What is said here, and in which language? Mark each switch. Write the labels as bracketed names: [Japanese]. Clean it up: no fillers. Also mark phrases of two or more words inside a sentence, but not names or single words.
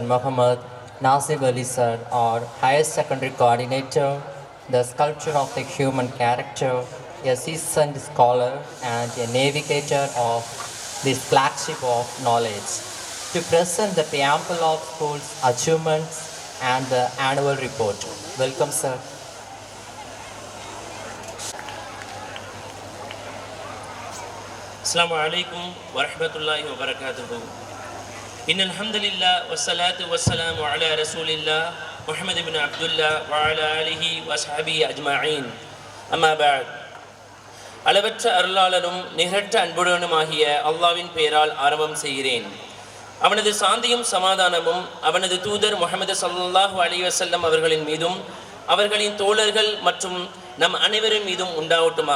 [English] Muhammad Nasib Ali sir, our higher secondary coordinator, the sculpture of the human character, a seasoned scholar and a navigator of this flagship of knowledge, to present the preamble of school's achievements and the annual report. Welcome, sir. [Arabic] السلام عليكم ورحمة الله وبركاته. إن الحمد لله والصلاة والسلام على رسول الله محمد بن عبد الله وعلى آله وأصحابه أجمعين. أما بعد. [Tamil] அளவற்ற அருளாளரும் நிகரற்ற அன்புடனுமாகிய அல்லாஹ்வின் பெயரால் ஆரம்பம் செய்கிறேன். அவனது சாந்தியும் சமாதானமும் அவனது தூதர் முஹம்மது [Arabic] صلى الله عليه وسلم [Tamil] அவர்களின் மீதும் அவர்களின் தோழர்கள் மற்றும் நம் அனைவரின் மீதும் உண்டாவட்டுமாக.